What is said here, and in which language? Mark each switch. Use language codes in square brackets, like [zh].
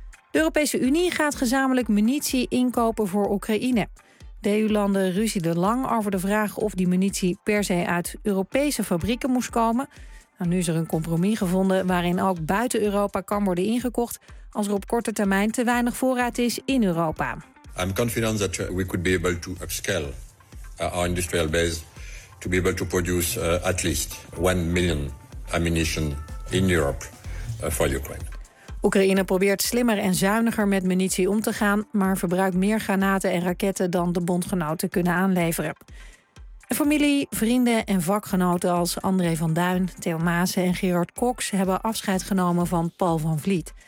[nl] De Europese Unie gaat gezamenlijk munitie inkopen voor Oekraïne. De EU-landen ruzie de lang over de vraag of die munitie per se uit Europese fabrieken moest komen. Nou, nu is er een compromis gevonden waarin ook buiten Europa kan worden ingekocht als er op korte termijn te weinig voorraad is in Europa. [en] I'm confident that we could be able to upscale our industrial base to be able to produce at least 1 million ammunition in Europe for Ukraine. [nl] Oekraïne probeert slimmer en zuiniger met munitie om te gaan, maar verbruikt meer granaten en raketten dan de bondgenoten kunnen aanleveren. En familie, vrienden en vakgenoten als André van Duin, Theo Maassen en Gerard Cox hebben afscheid genomen van Paul van Vliet.